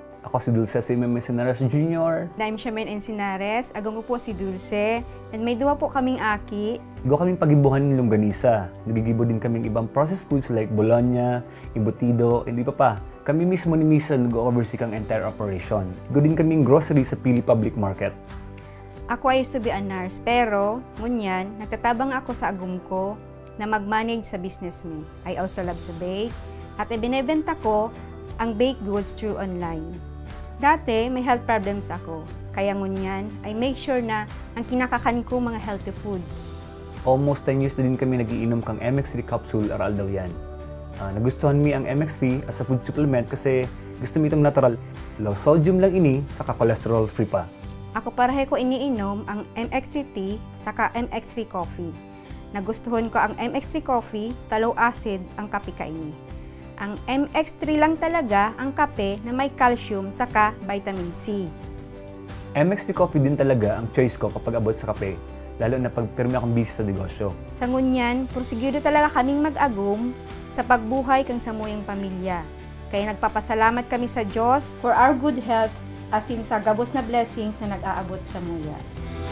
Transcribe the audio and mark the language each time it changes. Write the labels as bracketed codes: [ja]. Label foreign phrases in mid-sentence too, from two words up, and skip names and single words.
[bik] Ako si Dulce si Encinares Jr. I'm Charmaine Encinares, agong ko po si Dulce, and may duwa po kaming aki. Igo kaming pagibuhan ng longganisa. Nagigibo din kaming ibang [en] processed foods like bologna, [bik] embutido, and iba pa. Kami mismo ni Misa nag-oversee kang [en] entire operation. [bik] Igo din kaming grocery sa Pili Public Market. Ako [en] I used to be a nurse, [bik] pero ngunyan, nagtatabang ako sa agong ko na mag-manage sa business me. [en] I also love to bake, [bik] at ibinebenta ko ang [en] baked goods through online. [bik] Dati, may [en] health problems [bik] ako. Kaya ngunyan, [en] I make sure [bik] na ang kinakakain ko mga healthy foods. [en] Almost 10 years [bik] na din kami nagiinom kang MX3 capsule aral daw yan. Nagustuhan mi ang MX3 [en] as a food supplement [bik] kasi gusto mi itong natural. [en] Low sodium [bik] lang ini, saka [en] cholesterol free [bik] pa. Ako parahe ko iniinom ang MX3 tea saka MX3 coffee. Nagustuhan ko ang MX3 coffee, [en] low acid [bik] ang kape kaini. Ang MX3 lang talaga ang kape na may calcium saka vitamin C. MX3 coffee din talaga ang choice ko kapag abot sa kape, lalo na pag pirmi akong busy sa negosyo. Sa ngunyan, porsigido talaga kaming mag-agum sa pagbuhay kang samuyang pamilya. Kaya nagpapasalamat kami sa Diyos [en] for our good health as in [bik] sa gabos na blessings na nag-aabot sa muya.